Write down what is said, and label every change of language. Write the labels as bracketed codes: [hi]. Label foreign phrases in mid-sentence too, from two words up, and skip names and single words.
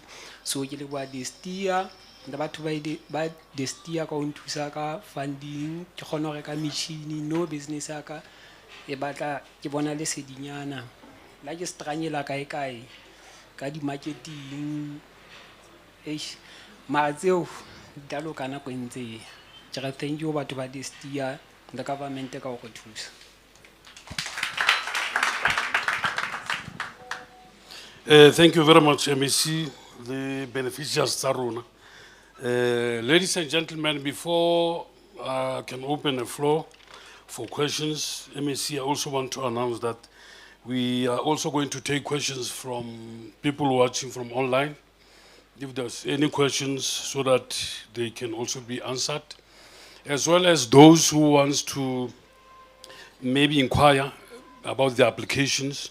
[st] So ke leboha Destia le batho ba Destia ka ho nthusa ka funding ke kgone ho reka metjhini no business ya ka e batla ke bona lesedinyana la ke stranyela kae ka di-marketing mara tseo di tla loka nako e ntse ke re [en] thank you [st] batho ba Destia [en] the government [st] ka ho re thusa. [en] Thank you very much, MEC, the beneficiaries [st] tsa rona. [en] Ladies and gentlemen, before I can open the floor for questions, MEC, I also want to announce that we are also going to take questions from people watching from online. If there's any questions, so that they can also be answered, as well as those who wants to maybe inquire about the applications.